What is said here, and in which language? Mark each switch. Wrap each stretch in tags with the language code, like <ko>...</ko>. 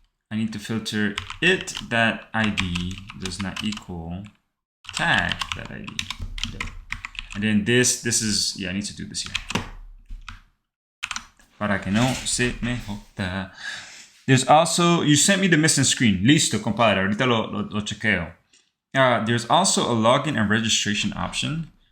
<en>I need to filter it that ID does not equal tag that ID. And then this is, yeah, I need to do this here.</en> <es>Para que no se me joda.</es> <en>There's also, you sent me the missing screen.</en> <es>Listo, compadre, ahorita lo chequeo.</es> <en>There's also a login and registration option.</en>